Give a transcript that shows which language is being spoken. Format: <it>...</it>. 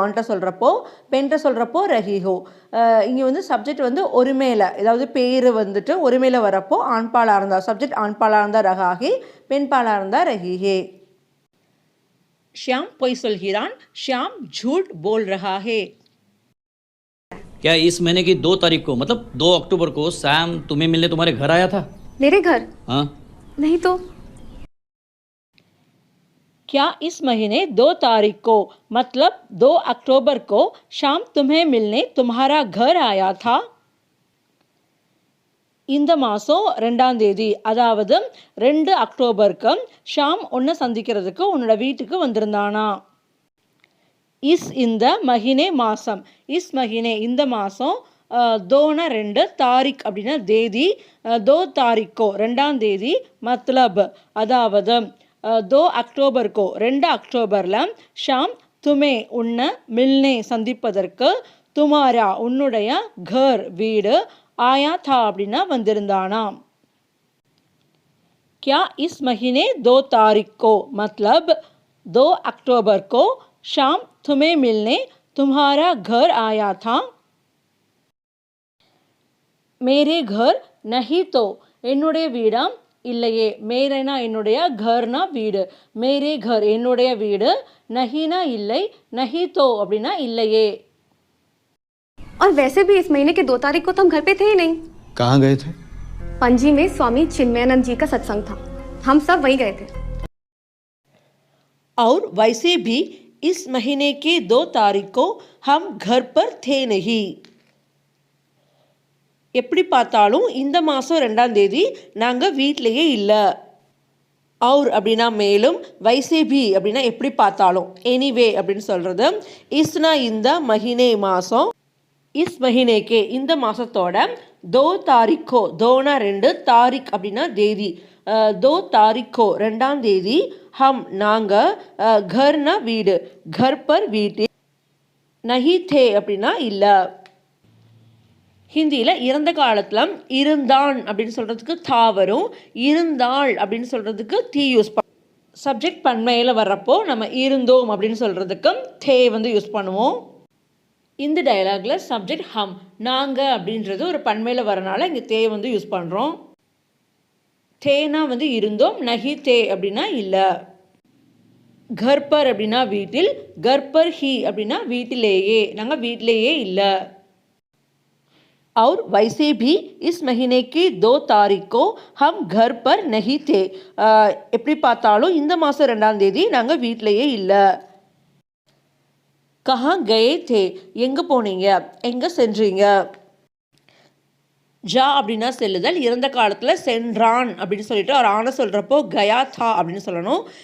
<ta>ஆண்ட்ட சொல்கிறப்போ, பெண்கிட்ட சொல்கிறப்போ ரஹிஹோ. இங்கே வந்து சப்ஜெக்ட் வந்து ஒரு மேலே, ஏதாவது பேர் வந்துட்டு ஒரு மேலே வரப்போ ஆண்பாலாக இருந்தால், சப்ஜெக்ட் ஆண்பாலாக இருந்தால் ரஹாகி, பெண்பாலாக இருந்தால் ரஹிஹே. ஷியாம் பொய் சொல்கிறான், ஷியாம்</ta> <hi>झूठ बोल रहा है. क्या इस महीने की 2 तारीख को, मतलब 2 अक्टूबर को सैम तुम्हें मिलने तुम्हारे घर आया था? मेरे घर? हाँ. नहीं तो. क्या इस महीने 2 तारीख को, मतलब 2 अक्टूबर को शाम तुम्हें मिलने तुम्हारा घर आया था?</hi> <ta>இந்த மாதம் 2ஆம் தேதி, அதாவது 2 அக்டோபருக்கு ஷாம் ஒன்றை சந்திக்கிறதுக்கு உன்னோட வீட்டுக்கு வந்திருந்தானா. இஸ் இந்த மஹினே மாதம், இஸ் மஹினே இந்த மாதம், தோனா 2, தாரிக் அப்படின்னா தேதி, 2 தாரிக்கோ 2ஆம் தேதி, மத்லப் அதாவது</ta> <hi>दो अक्टूबर को</hi> <ta>2 அக்டோபரில் ஷாம் துமே உன்னை மில்னே சந்திப்பதற்கு துமாரா உன்னுடைய घर வீடு ஆயா தா அப்படின்னா வந்திருந்தானாம்.</ta> <hi>क्या इस महीने 2 तारीख को मतलब 2 अक्टूबर को शाम तुम्हें मिलने तुम्हारा घर आया था. मेरे घर नहीं तो</hi> <ta>என்னுடைய வீடா இல்லையே. மேரேனா என்னுடைய, கர்னா வீடு. மேரே घर என்னுடைய வீடு, நஹீனா இல்லை, நஹி தோ அப்படின்னா இல்லையே.</ta> <hi>और वैसे भी इस महीने के 2 तारीख को तो हम घर पे थे ही नहीं. कहाँ गए थे? पणजी में स्वामी चिन्मयानंद जी का सत्संग था, हम सब वहीं गए थे. और वैसे भी इस महीने के 2 तारीख को हम घर पर थे नहीं.</hi> <ta>எப்படி பார்த்தாலும் இந்த மாதம் 2ஆம் தேதி நாங்கள் வீட்டிலையே இல்லை. और அப்படின்னா மேலும், வைசே பி அப்படின்னா எப்படி பார்த்தாலும், எனிவே அப்படின்னு சொல்கிறது. இஸ்னா இந்த மஹினே மாதம், இஸ் மஹினேக்கே இந்த மாதத்தோட 2 தாரிக்கோ, தோனா 2, தாரிக் அப்படின்னா தேதி, 2 தாரிக்கோ 2ஆம் தேதி, ஹம் நாங்கள், கர்னா வீடு, கர் பர் வீட்டில், நஹி தே அப்படின்னா இல்லை. ஹிந்தியில் இறந்த காலத்தில் இருந்தான் அப்படின்னு சொல்கிறதுக்கு தா வரும், இருந்தாள் அப்படின்னு சொல்கிறதுக்கு தீ யூஸ் பண்ண. சப்ஜெக்ட் பன்மையில் வர்றப்போ நம்ம இருந்தோம் அப்படின்னு சொல்கிறதுக்கும் தே வந்து யூஸ் பண்ணுவோம். இந்த டயலாகில் சப்ஜெக்ட் ஹம், நாங்கள் அப்படின்றது ஒரு பன்மையில் வரனால இங்கே தே வந்து யூஸ் பண்ணுறோம். தேனா வந்து இருந்தோம், நஹி தே அப்படின்னா இல்லை. கர்பர் அப்படின்னா வீட்டில், கர்பர் ஹி அப்படின்னா வீட்டிலேயே, நாங்கள் வீட்டிலேயே இல்லை.</ta> <hi>और वैसे भी इस महीने की 2 तारीख को हम घर पर नहीं थे.</hi> <ta>எப்படி பார்த்தாலும் இந்த மாதம் 2ஆம் தேதி நாங்கள் வீட்டிலையே இல்லை.</ta> <hi>कहाँ गए थे</hi> <ta>எங்கே போனீங்க, எங்கே சென்றீங்க. ஜா அப்படின்னா செல்லுதல், இறந்த காலத்தில் சென்றான் அப்படின்னு சொல்லிட்டு ஒரு ஆணை சொல்கிறப்போ கயா தா அப்படின்னு சொல்லணும்.</ta>